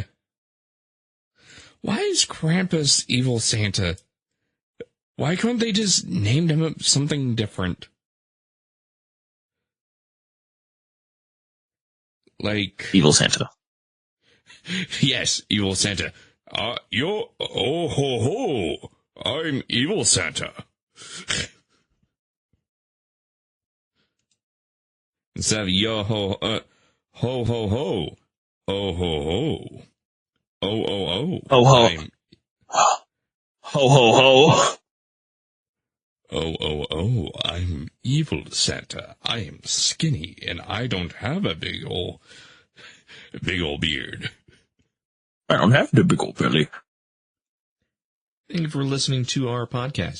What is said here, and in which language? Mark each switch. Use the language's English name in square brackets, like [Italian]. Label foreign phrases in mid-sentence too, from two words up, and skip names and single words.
[English] Why is Krampus evil Santa? Why couldn't they just name him something different? Like... Evil Santa. Yes, evil Santa. Yo, oh ho ho, I'm evil Santa. Instead of yo ho, ho ho ho, oh ho ho, oh oh oh, oh ho, ho ho ho, oh oh oh, I'm evil Santa. I am skinny and I don't have a big ol' beard. I don't have the big old belly. Thank you for listening to our podcast.